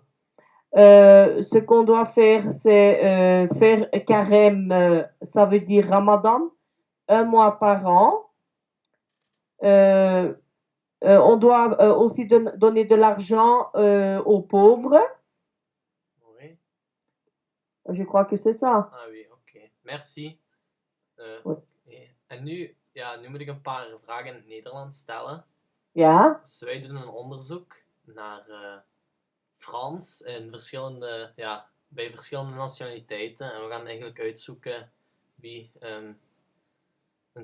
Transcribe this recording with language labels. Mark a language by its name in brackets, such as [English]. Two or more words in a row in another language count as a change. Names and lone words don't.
[French] Ce qu'on doit faire, c'est faire carême, ça veut dire Ramadan, un mois par an. Euh, on doit aussi donner de l'argent aux pauvres. Oui. Je crois que c'est ça. Ah oui, oké. Merci. Oui. [Dutch] En nu, ja, nu moet ik een paar vragen in het Nederlands stellen. Ja, Dus wij doen een onderzoek naar Frans in verschillende, ja, bij verschillende nationaliteiten. En we gaan eigenlijk uitzoeken wie een